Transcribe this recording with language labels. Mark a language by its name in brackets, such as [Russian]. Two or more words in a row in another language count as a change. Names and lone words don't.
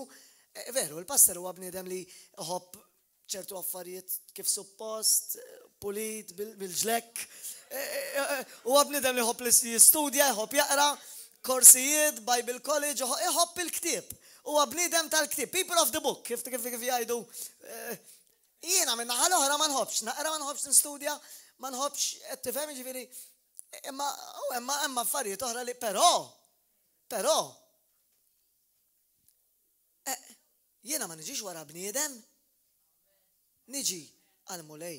[Maltese] Veru, il-pastor huwa bniedem li iħobb ċertu affarijiet kif suppost, pulit, bil-ġlek. Huwa bniedem li iħobb li jistudja, iħobb jaqra korsijiet, Bible College, iħobb il-ktieb. Huwa bniedem tal-ktieb, [English] people of the book, [Maltese] kif jgħidu. Jiena minn naħa l-oħra ma nħobbx, naqra ma nħobbx nistudja, ma nħobbx qed tifhem ġifieri. Imma affarijiet oħra li però jiena ma niġix wara bniedem, niġi għal mulej.